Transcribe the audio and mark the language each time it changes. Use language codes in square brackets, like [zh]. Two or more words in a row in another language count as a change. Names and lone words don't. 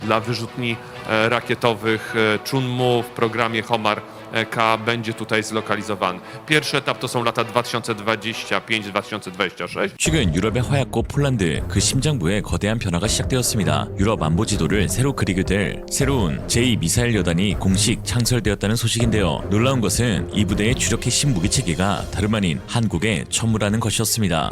[pl] dla wyrzutni rakietowych Chunmu w programie Homar-K będzie tutaj zlokalizowany. Pierwszy etap to są lata 2025-2026. [ko] 최근 유럽의 허약고 폴란드 그 심장부에 거대한 변화가 시작되었습니다. 유럽 안보 지도를 새로 그리게 될 새로운 제2미사일 여단이 공식 창설되었다는 소식인데요. 놀라운 것은 이 부대의 주력 핵심 무기 체계가 다름 아닌 한국의 천무라는 것이었습니다.